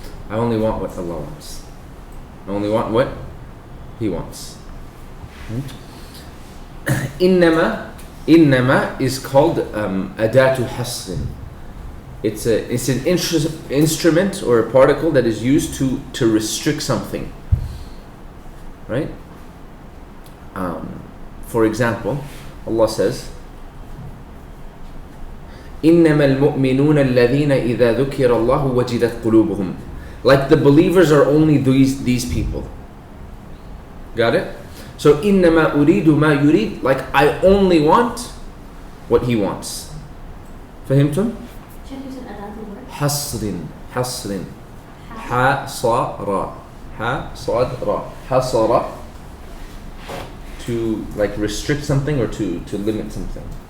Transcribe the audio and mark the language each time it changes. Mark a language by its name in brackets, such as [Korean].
[English] I only want what Allah wants. I only want what He wants. [Arabic] إنما [English] is called [Arabic] أداة حصر. [English] It's an instrument or a particle that is used to restrict something. Right? For example, Allah says, [Arabic] إنما المؤمنون الذين إذا ذكر الله وجلت قلوبهم. [English] Like the believers are only these people. Got it? So [Arabic] إنما أريد ما يريد, [English] like I only want what he wants. [Arabic] فهمتم؟ حصر حصر حصر [English] حصر حصر, to like restrict something or to limit something.